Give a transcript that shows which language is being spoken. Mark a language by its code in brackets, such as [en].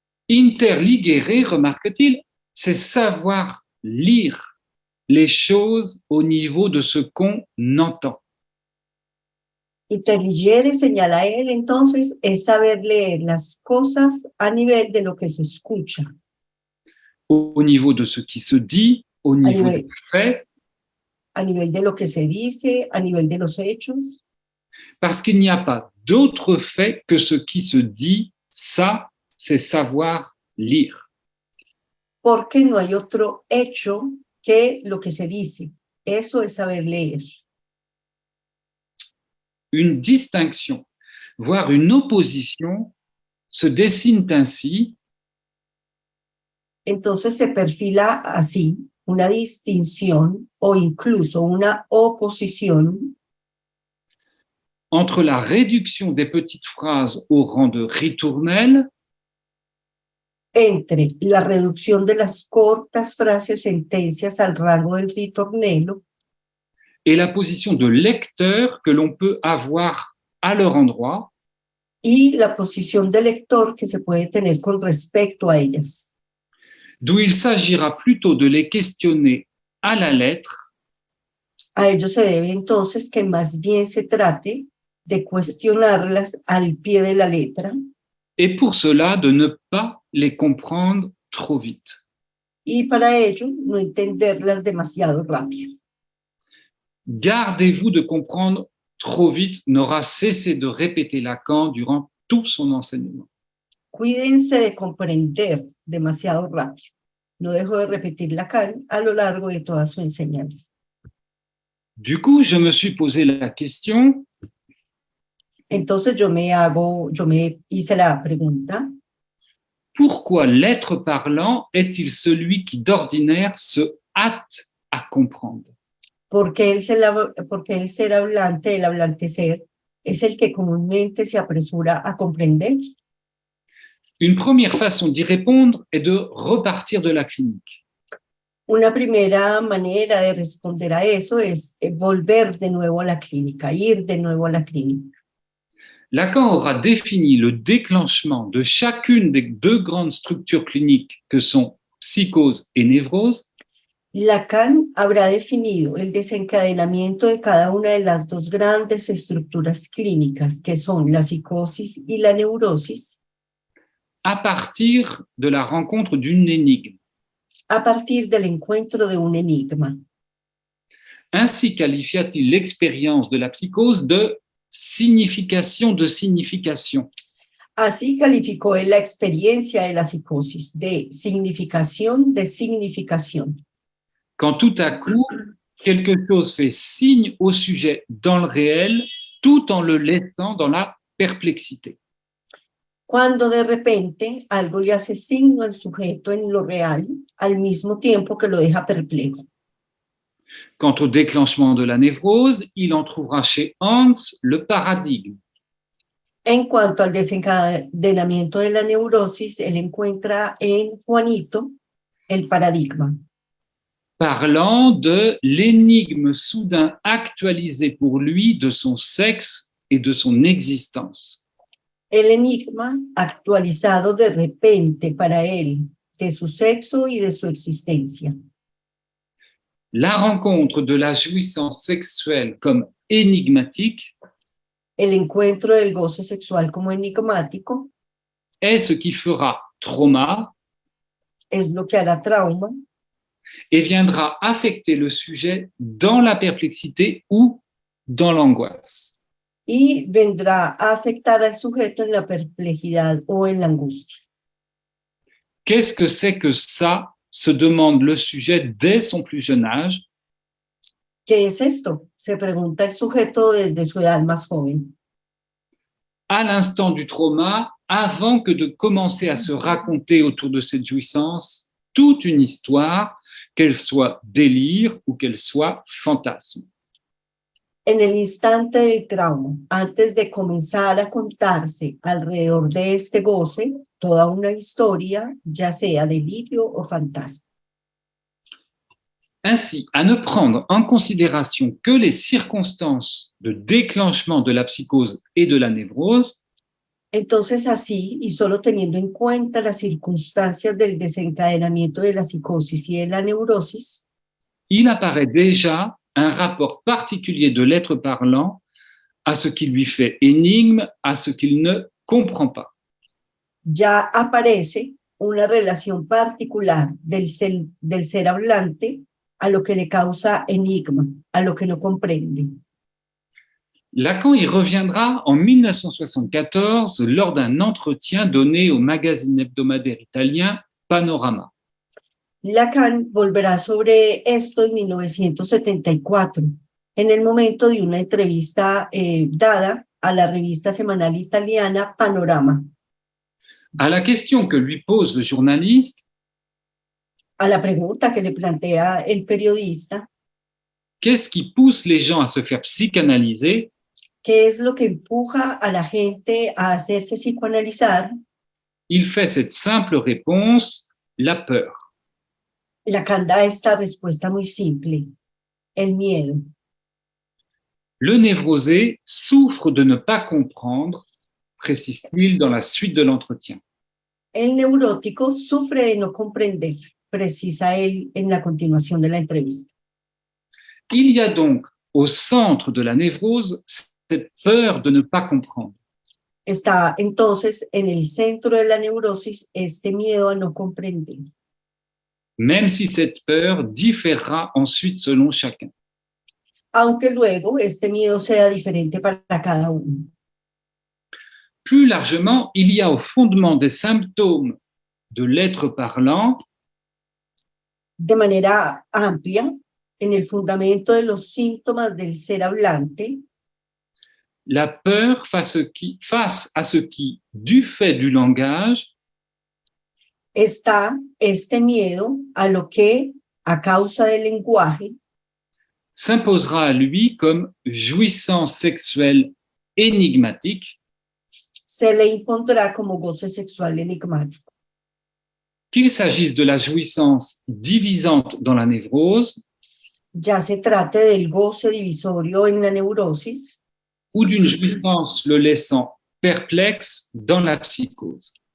[fr] Interligere, remarque-t-il, c'est savoir lire les choses au niveau de ce qu'on entend. [es] Interligere, señala él, entonces, es saber leer las cosas a nivel de lo que se escucha, [fr] Au niveau de ce qui se dit, au niveau [es] nivel. [fr] des faits, [es] a nivel de lo que se dice, a nivel de los hechos, [fr] parce qu'il n'y a pas d'autre fait que ce qui se dit, ça, c'est savoir lire. [es] porque no hay otro hecho que lo que se dice. Eso es saber leer. [fr] Une distinction, voire une opposition, se dessine ainsi [es] Entonces se perfila así una distinción o incluso una oposición [fr] entre la réduction des petites phrases au rang de ritournelles [es] entre la reducción de las cortas frases sentencias al rango del ritornello [fr] et la position de lecteur que l'on peut avoir à leur endroit, [es] y la posición de lector que se puede tener con respecto a ellas, [fr] d'où il s'agira plutôt de les questionner à la lettre [es] a ello se debe entonces que más bien se trate de cuestionarlas al pie de la letra [fr] et pour cela de ne pas les comprendre trop vite. [es] y para ello no entenderlas demasiado rápido. [fr] Gardez-vous de comprendre trop vite n'aura cessé de répéter Lacan durant tout son enseignement. [es] Cuídense de comprender demasiado rápido. No dejo de repetir Lacan a lo largo de toda su enseñanza. [fr] Du coup, je me suis posé la question, [es] Entonces yo me hice la pregunta, [fr] pourquoi l'être parlant est-il celui qui d'ordinaire se hâte à comprendre? [es] porque el ser hablante, el hablante ser, es el que comúnmente se apresura a comprender. [fr] Une première façon d'y répondre est de repartir de la clinique. [es] Una primera manera de responder a eso es volver de nuevo a la clínica, ir de nuevo a la clínica. [fr] Lacan aura défini le déclenchement de chacune des deux grandes structures cliniques que sont psychose et névrose. [es] Lacan habrá definido el desencadenamiento de cada una de las dos grandes estructuras clínicas, que son la psicosis y la neurosis, [fr] à partir de la rencontre d'une énigme. [es] a partir del encuentro de un enigma. [fr] Ainsi qualifia-t-il l'expérience de la psychose de signification de signification. [es] Así calificó él la experiencia de la psicosis de significación de significación. [fr] Quand tout à coup, quelque chose fait signe au sujet dans le réel, tout en le laissant dans la perplexité. [es] Cuando de repente algo le hace signo al sujeto en lo real, al mismo tiempo que lo deja perplejo. [fr] Quant au déclenchement de la névrose, il en trouvera chez Hans le paradigme. [es] En cuanto al desencadenamiento de la neurosis, él encuentra en Juanito el paradigma, [fr] parlant de l'énigme soudain actualisée pour lui de son sexe et de son existence. [es] el enigma actualizado de repente para él, de su sexo y de su existencia. [fr] La rencontre de la jouissance sexuelle comme énigmatique [es] El encuentro del goce sexual como enigmático [fr] est ce qui fera trauma [es] es lo que hará trauma [fr] et viendra affecter le sujet dans la perplexité ou dans l'angoisse. [es] y vendrá a afectar al sujeto en la perplejidad o en la angustia. [fr] Qu'est-ce que c'est que ça, se demande le sujet dès son plus jeune âge, [es] ¿Qué es esto? Se pregunta el sujeto desde su edad más joven. [fr] à l'instant du trauma, avant que de commencer à se raconter autour de cette jouissance toute une histoire, qu'elle soit délire ou qu'elle soit fantasme. [es] En el instante del trauma, antes de comenzar a contarse alrededor de este goce, toda una historia, ya sea delirio o fantasma. [fr] Ainsi, à ne prendre en considération que les circonstances de déclenchement de la psychose et de la névrose, [es] Entonces así, y solo teniendo en cuenta las circunstancias del desencadenamiento de la psicosis y de la neurosis, [fr] il apparaît déjà un rapport particulier de l'être parlant à ce qui lui fait énigme, à ce qu'il ne comprend pas. [es] ya aparece una relación particular del ser hablante a lo que le causa enigma, a lo que no comprende. [fr] Lacan y reviendra en 1974 lors d'un entretien donné au magazine hebdomadaire italien Panorama. [es] Lacan volverá sobre esto en 1974, en el momento de una entrevista dada a la revista semanal italiana Panorama. [fr] À la question que lui pose le journaliste, [es] A la pregunta que le plantea el periodista, [fr] qu'est-ce qui pousse les gens à se faire psychanalyser? [es] ¿qué es lo que empuja a la gente a hacerse psicoanalizar? [fr] Il fait cette simple réponse, la peur. [es] Lacan da esta respuesta muy simple, el miedo. [fr] Le névrosé souffre de ne pas comprendre, précise-t-il dans la suite de l'entretien. [es] El neurótico sufre de no comprender, precisa él en la continuación de la entrevista. [fr] Il y a donc au centre de la névrose cette peur de ne pas comprendre. [es] Está entonces en el centro de la neurosis este miedo a no comprender, [fr] Même si cette peur différera ensuite selon chacun. [es] aunque luego este miedo sea diferente para cada uno. [fr] Plus largement, il y a au fondement des symptômes de l'être parlant [es] De manera amplia, en el fundamento de los síntomas del ser hablante, [fr] la peur face à ce qui, du fait du langage, [es] está este miedo a lo que, a causa del lenguaje, [fr] s'imposera à lui comme jouissance sexuelle énigmatique, [es] se le impondrá como goce sexual enigmático. [fr] qu'il s'agisse de la jouissance divisante dans la névrose [es] Ya se trate del goce divisorio en la neurosis [fr] ou d'une jouissance le laissant perplexe dans la psychose.